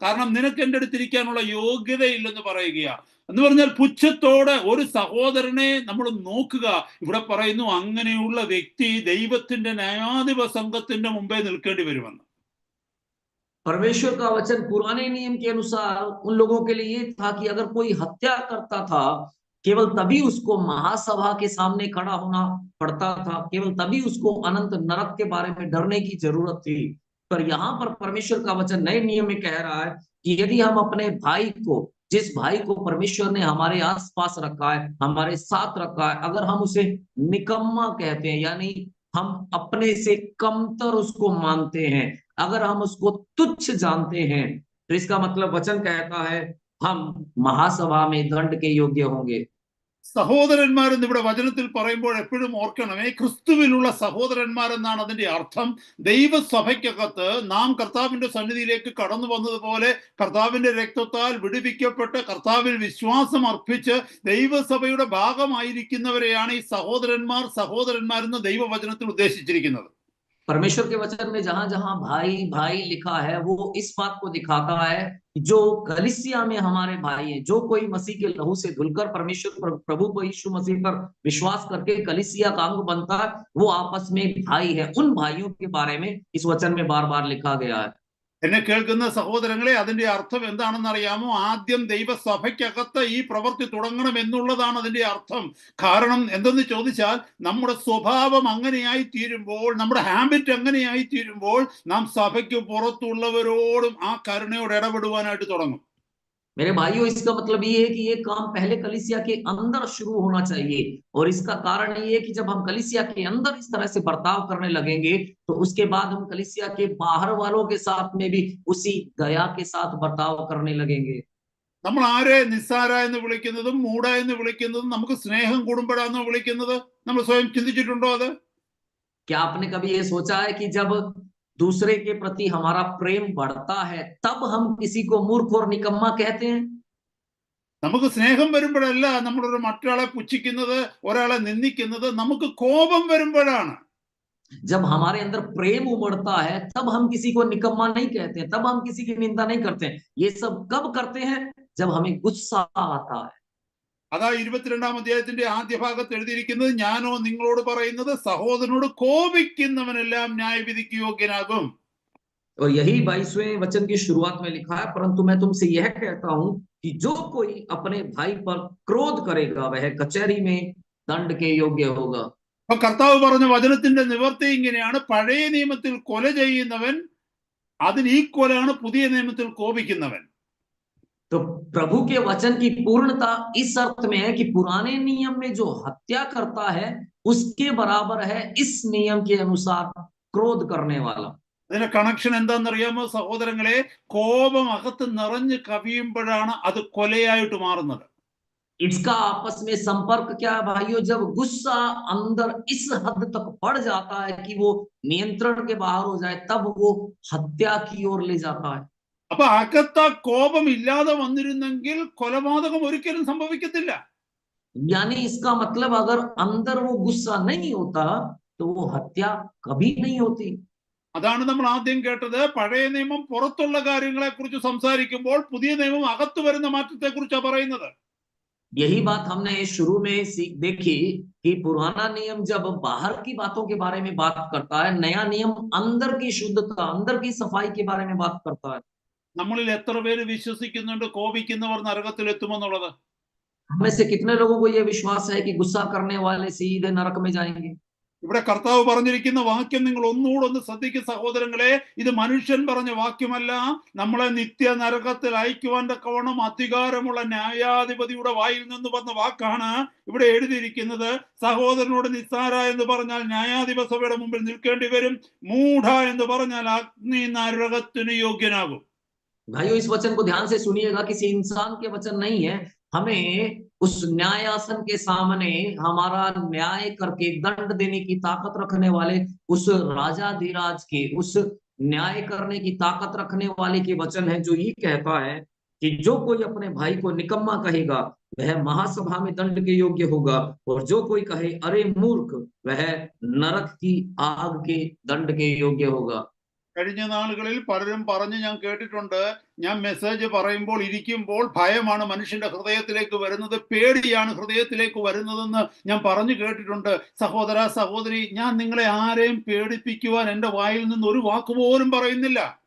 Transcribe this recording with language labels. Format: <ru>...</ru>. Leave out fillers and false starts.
<ml>കാരണം നിനക്ക് എൻ്റെ അടുത്തിരിക്കാനുള്ള യോഗ്യതയില്ലെന്ന് പറയുക. എന്ന് പറഞ്ഞാൽ പുച്ഛത്തോടെ ഒരു സഹോദരനെ നമ്മൾ നോക്കുക. ഇവിടെ പറയുന്നു അങ്ങനെയുള്ള വ്യക്തി ദൈവത്തിന്റെ ന്യായാധിപ സംഘത്തിന്റെ മുമ്പേ നിൽക്കേണ്ടി വരുമെന്ന്.</ml> <hi>परमेश्वर का वचन पुराने नियम के अनुसार उन लोगों के लिए ये था कि अगर कोई हत्या करता था, केवल तभी उसको महासभा के सामने खड़ा होना पड़ता था, केवल तभी उसको अनंत नरक के बारे में डरने की जरूरत थी। पर यहाँ पर परमेश्वर का वचन नए नियम में कह रहा है कि यदि हम अपने भाई को, जिस भाई को परमेश्वर ने हमारे आसपास रखा है, हमारे साथ रखा है, अगर हम उसे निकम्मा कहते हैं, यानी हम अपने से कमतर उसको मानते हैं, अगर हम उसको तुच्छ जानते हैं, तो इसका मतलब वचन कहता है हम महासभा में दंड के योग्य होंगे।</hi> <ml>സഹോദരന്മാരെന്ന് ഇവിടെ വചനത്തിൽ പറയുമ്പോൾ എപ്പോഴും ഓർക്കണമേ, ക്രിസ്തുവിലുള്ള സഹോദരന്മാരെന്നാണ് അതിന്റെ അർത്ഥം. ദൈവസഭയ്ക്കകത്ത് നാം കർത്താവിന്റെ സന്നിധിയിലേക്ക് കടന്നു വന്നതുപോലെ കർത്താവിന്റെ രക്തത്താൽ വിടുവിക്കപ്പെട്ട് കർത്താവിൽ വിശ്വാസം അർപ്പിച്ച് ദൈവസഭയുടെ ഭാഗമായിരിക്കുന്നവരെയാണ് ഈ സഹോദരന്മാരെന്ന് ദൈവവചനത്തിൽ ഉദ്ദേശിച്ചിരിക്കുന്നത്.</ml> <hi>परमेश्वर के वचन में जहां जहां भाई भाई लिखा है, वो इस बात को दिखाता है जो कलीसिया में हमारे भाई हैं, जो कोई मसीह के लहू से धुलकर परमेश्वर प्रभु यीशु मसीह पर विश्वास करके कलीसिया का अंग बनता है, वो आपस में भाई है। उन भाइयों के बारे में इस वचन में बार बार लिखा गया है।</hi> <ml>എന്നെ കേൾക്കുന്ന സഹോദരങ്ങളെ, അതിന്റെ അർത്ഥം എന്താണെന്ന് അറിയാമോ? ആദ്യം ദൈവസഭയ്ക്കകത്ത് ഈ പ്രവൃത്തി തുടങ്ങണം എന്നുള്ളതാണ് അതിന്റെ അർത്ഥം. കാരണം എന്തെന്ന് ചോദിച്ചാൽ, നമ്മുടെ സ്വഭാവം അങ്ങനെയായി തീരുമ്പോൾ, നമ്മുടെ ഹാബിറ്റ് അങ്ങനെയായി തീരുമ്പോൾ നാം സഭയ്ക്ക് പുറത്തുള്ളവരോടും ആ കരുണയോട് ഇടപെടുവാനായിട്ട് തുടങ്ങും.</ml> <hi>मेरे भाइयों, इसका मतलब ये है कि ये काम पहले कलीसिया के अंदर शुरू होना चाहिए, और इसका कारण ये है कि जब हम कलीसिया के अंदर इस तरह से बर्ताव करने लगेंगे, तो उसके बाद हम कलीसिया के बाहर वालों के साथ में भी उसी दया के साथ बर्ताव करने लगेंगे।</hi> <ml>നമ്മൾ ആരെ നിസ്സാര എന്ന് വിളിക്കുന്നതും മൂഢ എന്ന് വിളിക്കുന്നതും നമുക്ക് സ്നേഹം കൂടുമ്പോഴാണോ വിളിക്കുന്നത്? നമ്മൾ സ്വയം ചിന്തിച്ചിട്ടുണ്ടോ അത്?</ml> <hi>क्या आपने कभी ये सोचा है कि जब दूसरे के प्रति हमारा प्रेम बढ़ता है, तब हम किसी को मूर्ख और निकम्मा कहते हैं?</hi> <ml>നമുക്ക് സ്നേഹം വരുമ്പോഴല്ല നമ്മളൊരു മറ്റൊരാളെ പുച്ഛിക്കുന്നത്, ഒരാളെ നിന്ദിക്കുന്നത്. നമുക്ക് കോപം വരുമ്പോഴാണ്.</ml> <hi>जब हमारे अंदर प्रेम उमड़ता है, तब हम किसी को निकम्मा नहीं कहते हैं, तब हम किसी की निंदा नहीं करते हैं। ये सब कब करते हैं? जब हमें गुस्सा आता है।</hi> <ml>അതാ 22-ാം അധ്യായത്തിന്റെ ആദ്യ ഭാഗത്ത് എഴുതിയിരിക്കുന്നത്, ഞാനോ നിങ്ങളോട് പറയുന്നത് സഹോദരനോട് കോപിക്കുന്നവനെല്ലാം ന്യായവിധിക്ക് യോഗ്യനാകും.</ml> <hi>और यही 22वें वचन की शुरुआत में लिखा है, परंतु मैं तुमसे यह कहता हूं कि जो कोई अपने भाई पर क्रोध करेगा वह कचहरी में दंड के योग्य होगा।</hi> <ml>അപ്പൊ കർത്താവ് പറഞ്ഞ വചനത്തിന്റെ നിവർത്തി ഇങ്ങനെയാണ്: പഴയ നിയമത്തിൽ കൊല ചെയ്യുന്നവൻ അതിന് ഈക്വലാണ് പുതിയ നിയമത്തിൽ കോപിക്കുന്നവൻ.</ml> <hi>तो प्रभु के वचन की पूर्णता इस अर्थ में है कि पुराने नियम में जो हत्या करता है उसके बराबर है इस नियम के अनुसार क्रोध करने वाला।</hi> <ml>അതിന്റെ കണക്ഷൻ എന്താണെന്നറിയാമോ സഹോദരങ്ങളെ? കോപം അകത്ത് നിറഞ്ഞ് കവിയുമ്പോഴാണ് അത് കൊലയായിട്ട് മാറുന്നത്.</ml> <hi>इसका आपस में संपर्क क्या है भाइयों? जब गुस्सा अंदर इस हद तक बढ़ जाता है कि वो नियंत्रण के बाहर हो जाए, तब वो हत्या की ओर ले जाता है।</hi> <ml>അപ്പൊ അകത്ത് ആ കോപം ഇല്ലാതെ വന്നിരുന്നെങ്കിൽ കൊലപാതകം ഒരിക്കലും സംഭവിക്കത്തില്ല.</ml> <hi>यानी इसका मतलब अगर अंदर वो गुस्सा नहीं होता तो वो हत्या कभी नहीं होती।</hi> <ml>അതാണ് നമ്മൾ ആദ്യം കേട്ടത്. പഴയ നിയമം പുറത്തുള്ള കാര്യങ്ങളെ കുറിച്ച് സംസാരിക്കുമ്പോൾ പുതിയ നിയമം അകത്ത് വരുന്ന മാറ്റത്തെ കുറിച്ചാണ് പറയുന്നത്.</ml> <hi>यही बात हमने शुरू में देखी कि पुराना नियम जब बाहर की बातों के बारे में बात करता है, नया नियम अंदर की शुद्धता, अंदर की सफाई के बारे में बात करता है।</hi> <ml>നമ്മളിൽ എത്ര പേര് വിശ്വസിക്കുന്നുണ്ട് കോപിക്കുന്നവർ നരകത്തിൽ എത്തുമെന്നുള്ളത്?</ml> <hi>हमें से कितने लोगों को यह विश्वास है कि गुस्सा करने वाले सीधे नरक में जाएंगे?</hi> <ml>ഇവിടെ കർത്താവ് പറഞ്ഞിരിക്കുന്ന വാക്യം നിങ്ങൾ ഒന്നുകൂടെ ഒന്ന് ശ്രദ്ധിക്കും സഹോദരങ്ങളെ. ഇത് മനുഷ്യൻ പറഞ്ഞ വാക്യമല്ല. നമ്മളെ നിത്യ നരകത്തിൽ അയക്കുവാൻ തക്കവണ്ണം അധികാരമുള്ള ന്യായാധിപതിയുടെ വായിൽ നിന്ന് വന്ന വാക്കാണ് ഇവിടെ എഴുതിയിരിക്കുന്നത്. സഹോദരനോട് നിസ്സാര എന്ന് പറഞ്ഞാൽ ന്യായാധിപ സഭയുടെ മുമ്പിൽ നിൽക്കേണ്ടി വരും. മൂഢ എന്ന് പറഞ്ഞാൽ അഗ്നി നരകത്തിന് യോഗ്യനാകും.</ml> <hi>भाइयों, इस वचन को ध्यान से सुनिएगा, किसी इंसान के वचन नहीं है। हमें उस न्यायासन के सामने हमारा न्याय करके दंड देने की ताकत रखने वाले उस राजाधिराज के, उस न्याय करने की ताकत रखने वाले के वचन है, जो ये कहता है कि जो कोई अपने भाई को निकम्मा कहेगा वह महासभा में दंड के योग्य होगा, और जो कोई कहे अरे मूर्ख वह नरक की आग के दंड के योग्य होगा।</hi> <ml>കഴിഞ്ഞ നാളുകളിൽ പലരും പറഞ്ഞ് ഞാൻ കേട്ടിട്ടുണ്ട്, ഞാൻ മെസ്സേജ് പറയുമ്പോൾ ഇരിക്കുമ്പോൾ ഭയമാണ് മനുഷ്യന്റെ ഹൃദയത്തിലേക്ക് വരുന്നത്, പേടിയാണ് ഹൃദയത്തിലേക്ക് വരുന്നതെന്ന് ഞാൻ പറഞ്ഞു കേട്ടിട്ടുണ്ട്. സഹോദര സഹോദരി, ഞാൻ നിങ്ങളെ ആരെയും പേടിപ്പിക്കുവാൻ എൻ്റെ വായിൽ നിന്ന് ഒരു വാക്കുപോലും പറയുന്നില്ല.</ml>